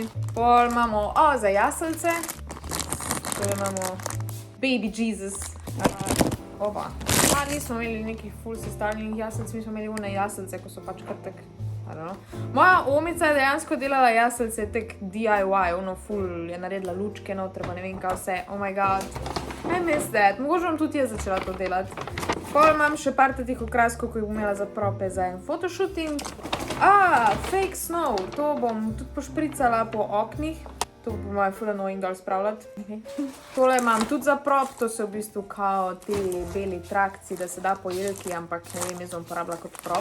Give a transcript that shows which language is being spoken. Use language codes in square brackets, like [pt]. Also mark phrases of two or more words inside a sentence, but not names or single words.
[sl] Pol imamo za jaselce. Tukaj imamo [en] Baby Jesus. [sl] Oba. Nismo imeli nekih ful sestavljenih jaselc, mi smo imeli one jaselce, ko so pač kar tak. Moja omica je dejansko delala jaselce tak DIY, ono ful je naredila lučke noter, pa ne vem kaj vse. [en] Oh my god. I miss that. [sl] Mogoče bom tudi jaz začela to delati. Pol imam še par teh okraskov, ko jih bom imela za prope za en fotoshooting. [en] Fake snow. [sl] To bom tudi pošpricala po oknih. To bo moje ful annoying dol spravljati. Tole imam tudi za prop, to so v bistvu kao te beli trakci, da se da po jelki, ampak ne vem, jaz bom uporabila kot prop.